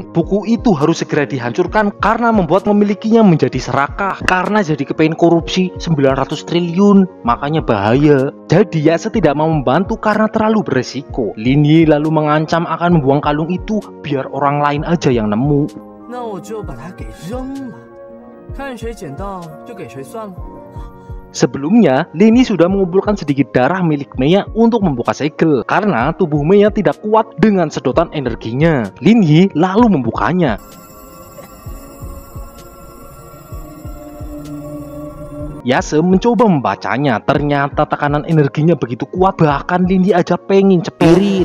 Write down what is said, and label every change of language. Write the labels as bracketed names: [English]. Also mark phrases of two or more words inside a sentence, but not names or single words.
[Indonesian] Buku itu harus segera dihancurkan karena membuat memilikinya menjadi serakah. Karena jadi kepengen korupsi 900 triliun, makanya bahaya. Jadi Yase tidak mau membantu karena terlalu beresiko. Lin Yi lalu mengancam akan membuang kalung itu biar orang lain aja yang nemu. [Chinese] 那我就把它给扔了。 看谁捡到就给谁算了。 [Indonesian] Sebelumnya, Lin Yi sudah mengumpulkan sedikit darah milik Maya untuk membuka segel karena tubuh Maya tidak kuat dengan sedotan energinya. Lin Yi lalu membukanya. Yase mencoba membacanya, ternyata tekanan energinya begitu kuat, bahkan Lin Yi aja pengen cepirit.